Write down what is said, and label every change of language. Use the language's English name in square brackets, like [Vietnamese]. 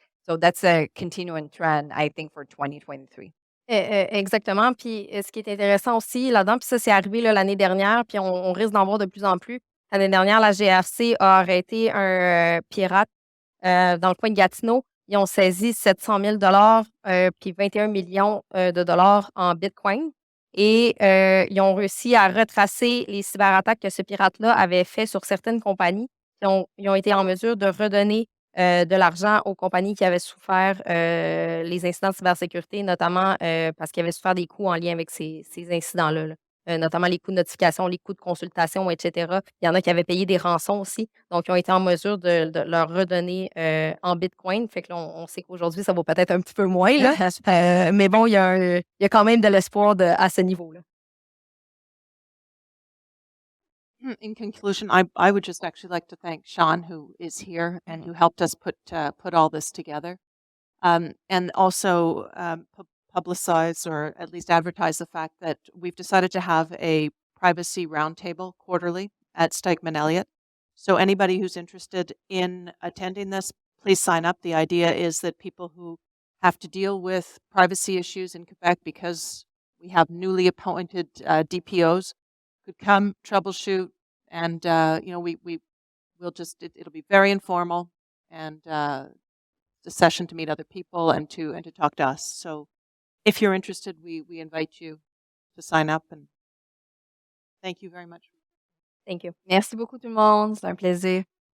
[English] So that's a continuing trend, I think, for 2023. [French] Exactement. Puis ce qui est intéressant aussi là-dedans, puis ça, c'est arrivé là, l'année dernière, puis on risque d'en voir de plus en plus. L'année dernière, la GRC a arrêté un pirate dans le coin de Gatineau. Ils ont saisi 700 000 puis 21 millions de dollars en Bitcoin. Et ils ont réussi à retracer les cyberattaques que ce pirate-là avait fait sur certaines compagnies. Ils ont été en mesure de redonner de l'argent aux compagnies qui avaient souffert les incidents de cybersécurité, notamment parce qu'ils avaient souffert des coûts en lien avec ces incidents-là, là. Notamment les coûts de notification, les coûts de consultation, etc. Il y en a qui avaient payé des rançons aussi. Donc, ils ont été en mesure de leur redonner en Bitcoin. Fait que là, on sait qu'aujourd'hui, ça vaut peut-être un petit peu moins, là. Mais bon, il y a quand même de l'espoir à ce niveau-là. [English] In conclusion, I would just actually like to thank Sean, who is here and who helped us put all this together, and also publicize or at least advertise the fact that we've decided to have a privacy roundtable quarterly at Stikeman Elliott. So anybody who's interested in attending this, please sign up. The idea is that people who have to deal with privacy issues in Quebec because we have newly appointed DPOs could come troubleshoot, and we'll just it'll be very informal and a session to meet other people and to talk to us. So if you're interested, we invite you to sign up, and thank you very much. Thank you. [French] Merci beaucoup tout le monde, c'est un plaisir.